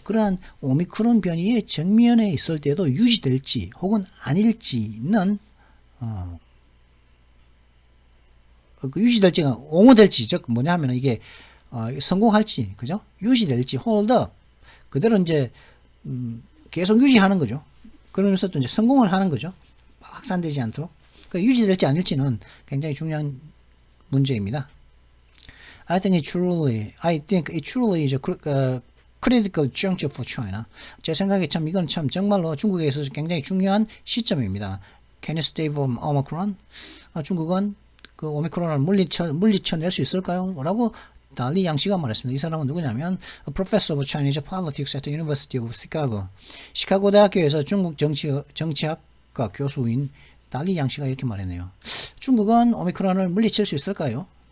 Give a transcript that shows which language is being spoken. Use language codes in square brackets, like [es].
[ko] 그러한 오미크론 변이의 정면에 있을 때도 유지될지 혹은 아닐지는 유지될지가 옹호될지, 즉 뭐냐 하면 이게 성공할지, 그죠? 유지될지, hold up, 그대로 이제 계속 유지하는 거죠. 그러면서 또 이제 성공을 하는 거죠. 확산되지 않도록. 유지될지 아닐지는 굉장히 중요한 문제입니다. [en] I think it truly is a critical juncture for China. [ko] 제 생각에 참 이건 참 정말로 중국에 있어서 굉장히 중요한 시점입니다. [en] Can you stay from Omicron? [ko] 중국은 그 오미크론을 물리쳐낼 수 있을까요? 라고 달리 양씨가 말했습니다. 이 사람은 누구냐면 [en] a professor of Chinese politics at the University of Chicago. [ko] 시카고 대학교에서 중국 정치학과 교수인 달리 양씨가 이렇게 말했네요. 중국은 오미크론을 물리칠 수 있을까요?